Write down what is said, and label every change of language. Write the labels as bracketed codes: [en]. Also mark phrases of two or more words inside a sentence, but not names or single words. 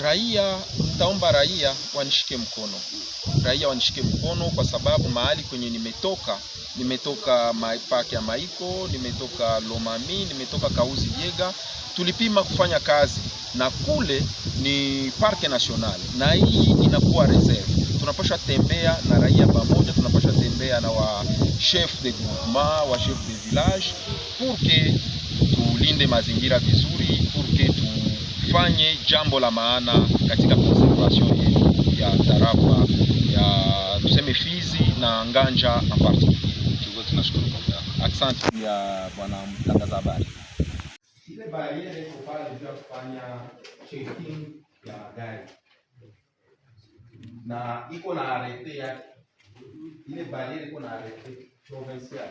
[sw] Raia, nitaomba raia wanishike mkono. Raia wanishike mkono kwa sababu mahali kwenye nimetoka Park ya Maiko, nimetoka Lomami, nimetoka Kauzi Biega, tulipima kufanya kazi na kule ni Parke National na hii inakuwa reserve. Tunapaswa tembea na raia pamoja, tunapaswa tembea na wa [fr] chef de groupement, [sw] wa [fr] chef de village pour que [sw] tulinde mazingira vizuri, [fr] pour que [sw] tufanye jambo la maana katika conservation yetu ya tarafa ya tuseme Fizi na Nganja [fr] en particulier. [sw] Tunashukuru. Asante ya bwana mtangaza habari. Ile bariere iko pale ya kufanya checking ya magari na iko na [fr] arete yake. [sw] Ile bariere iko na [fr] arete provincial.